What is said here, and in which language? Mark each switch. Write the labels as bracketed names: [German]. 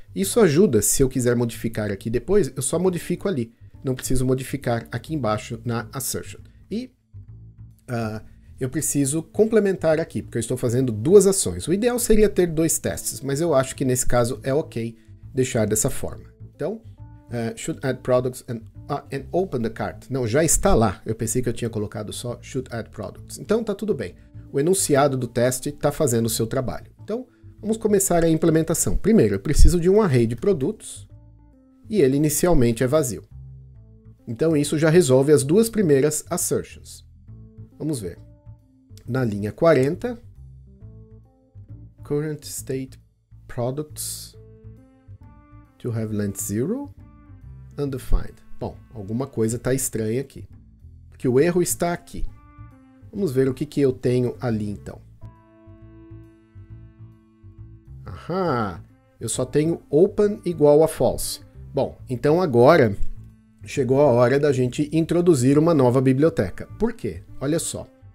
[Portuguese] Isso ajuda, se eu quiser modificar aqui depois, eu só modifico ali. Não preciso modificar aqui embaixo na assertion. E eu preciso complementar aqui, porque eu estou fazendo duas ações. O ideal seria ter dois testes, mas eu acho que nesse caso é ok deixar dessa forma. [English] Então, should add products and open the cart. [Portuguese] Não, já está lá. Eu pensei que eu tinha colocado só [English] should add products. [Portuguese] Então tá tudo bem. O enunciado do teste está fazendo o seu trabalho. Então, vamos começar a implementação. Primeiro, eu preciso de um array de produtos e ele inicialmente é vazio. Então isso já resolve as duas primeiras assertions. Vamos ver. Na linha 40, [English] current state products to have length 0, undefined. [Portuguese] Bom, alguma coisa está estranha aqui, porque o erro está aqui. Vamos ver o que eu tenho ali então. Aham, eu só tenho open igual a false. Bom, então agora chegou a hora da gente introduzir uma nova biblioteca. Por quê? Olha só.